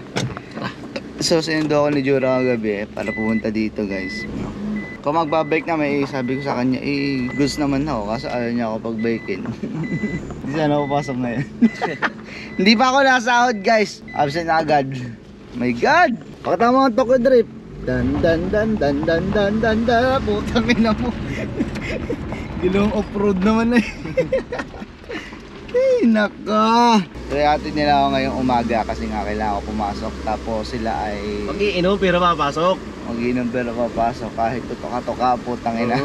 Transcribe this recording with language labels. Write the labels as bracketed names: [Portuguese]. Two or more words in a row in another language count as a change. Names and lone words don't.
[Filipino] So sinundo ako ni Jura kagabi para pumunta dito guys. Kung magbabike na may sabi ko sa kanya goods naman ako kasi ayaw niya ako pag-bikein. Hindi sana ako pasok ngayon. Hindi pa ako nasahod guys. Absent na agad. [English] My God! [Filipino] Pakita mo ang Tokyo Drift. Dan dan dan dan dan dan dan dan. Putang ina mo. Gilong off-road naman eh. Ay, naka. Reatin nila ako ngayong umaga kasi nga kailangan ko pumasok. Tapos sila ay Mag-iinom pero papasok. mag-inom pero papasok kahit tutoka-toka putang ina.